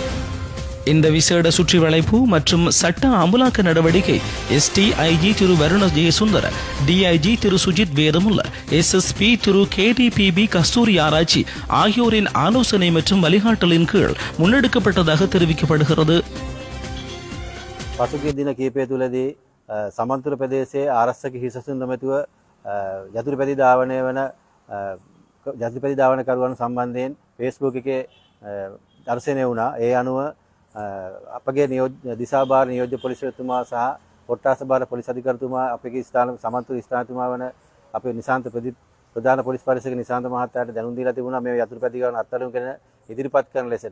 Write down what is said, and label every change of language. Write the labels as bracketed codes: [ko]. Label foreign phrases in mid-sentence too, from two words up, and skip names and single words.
[ta] இந்த விசேட சுற்றி வளைப்பு மற்றும் சட்ட அமலாக்க நடவடிக்கை STIG திரு வருண ஜெயசுந்தர, DIG திரு சுஜித் வேதமுல்ல, SSP திரு KDPB கஸ்தூரி ஆராய்ச்சி ஆகியோரின் ஆலோசனை மற்றும் வழிகாட்டலின் கீழ் முன்னெடுக்கப்பட்டதாக தெரிவிக்கப்படுகிறது. [si] පසුගිය දින කිහිපය තුළදී සමන්තුර ප්‍රදේශයේ ආරක්ෂක හිසසුන් නොමැතිව යතුරුපැදි ධාවනය වන යතුරුපැදි ධාවනකරුවන් සම්බන්ධයෙන් Facebook එකේ දර්ශනය වුණා. ඒ අනුව අපගේ දිසාභාර නියෝජ්‍ය පොලිස්තුමා සහ කොට්ටාස භාර පොලිස් අධිකාරිතුමා අපගේ ස්ථාන සමන්තුර ස්ථානතුමා වන අපේ නිශාන්ත ප්‍රධාන පොලිස් පරීක්ෂක නිශාන්ත මහතාට දැනුම් දීලා තිබුණා මේ යතුරුපැදි ගාන අත්අඩංගු කරන ඉදිරිපත් කරන ලෙසට.